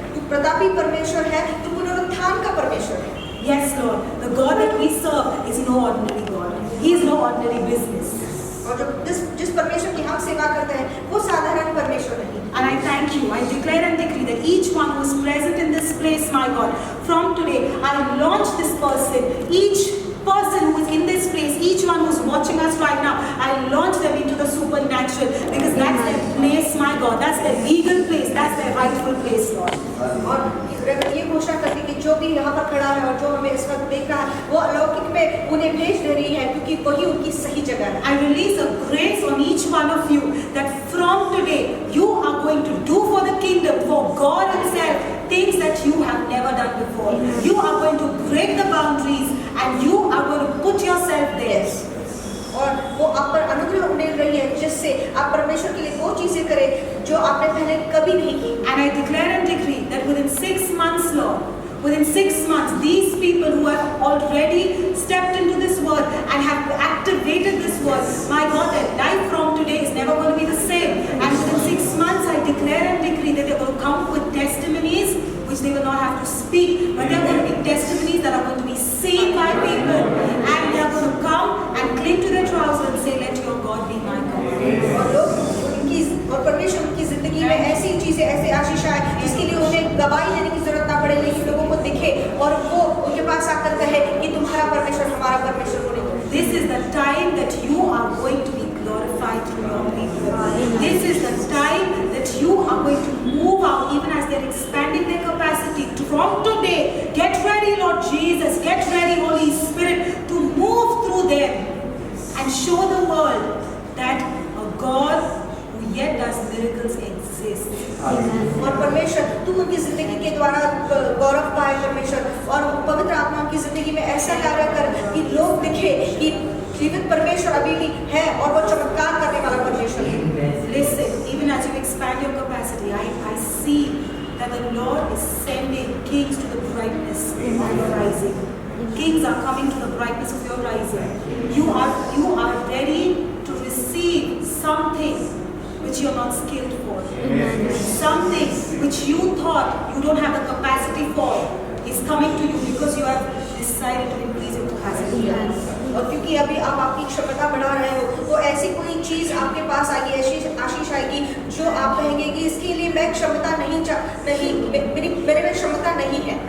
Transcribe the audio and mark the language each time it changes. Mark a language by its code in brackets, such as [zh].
[hi] प्रतापी परमेश्वर है, तो पुनरुत्थान का परमेश्वर है। [en] Yes, Lord. The God that we serve is no ordinary God. He is no ordinary business. [hi] और जो जिस परमेश्वर की हम सेवा करते हैं वो साधारण परमेश्वर नहीं। [en] And I thank you. I declare and decree that each one who is present in this place, my God, from today, I launch this person, each person who is in this place, each one who is watching us right now, I launch them into the supernatural, because that's their place, my God. That's their legal place. That's their rightful place, Lord. [hi] और ये घोषणा करती कि जो भी यहाँ पर खड़ा है और जो हमें इस वक्त देख रहा है वो अलौकिक में उन्हें भेज दे रही है, क्योंकि वही उनकी सही जगह है। [en] I release a grace on each one of you that from today you are going to do for the kingdom, for God Himself, things that you have never done before. You are going to break the boundaries and you are going to put yourself there. [hi] और वो आप पर अनुग्रह मिल रही है जिससे आप परमेश्वर के लिए वो चीजें करें जो आपने पहले कभी नहीं की। [en] And I declare and decree that within 6 months, Lord, within 6 months, these people who have already stepped into this word and have activated this word, my God, their life from today is never going to be the same. And within 6 months, I declare and decree that they're going to come with testimonies which they will not have to speak, but they're going to be testimonies that are going to be seen by people, and they're going to come and cling to their trousers and say, let your God be my God. [hi] और लोग उनकी और परमेश्वर उनकी जिंदगी में ऐसी चीजें, ऐसे आशीष आए जिसके लिए उन्हें गवाही देने की जरूरत ना पड़े, लेकिन लोगों को दिखे और वो उनके पास आकर कहे कि तुम्हारा परमेश्वर हमारा परमेश्वर बोले। [en] This is the time that you are going to be glorified through your people. This is the time that you are going to move out, even as they're expanding their capacity. From today, get ready, Lord Jesus, get ready, Holy Spirit, to move through them and show the world that a God who yet does miracles exists. [hi] और परमेश्वर तू उनकी जिंदगी के द्वारा गौरव पाए परमेश्वर, और पवित्र आत्मा उनकी जिंदगी में ऐसा कार्य कर कि लोग दिखे कि जीवित परमेश्वर अभी भी है और वो चमत्कार करने वाला परमेश्वर है। [en] Listen, even as you expand your capacity, I see that the Lord is sending kings to the brightness of your rising. Kings are coming to the brightness of your rising. You are ready to receive something which you are not skilled for. Something which you thought you don't have the capacity for is coming to you because you have decided to increase your capacity. [hi] और क्योंकि अभी आप आपकी क्षमता बढ़ा रहे हो, तो ऐसी कोई चीज आपके पास आएगी, ऐसी आशीष आएगी जो आप कहेंगे कि इसके लिए मैं क्षमता नहीं मेरे में क्षमता नहीं है।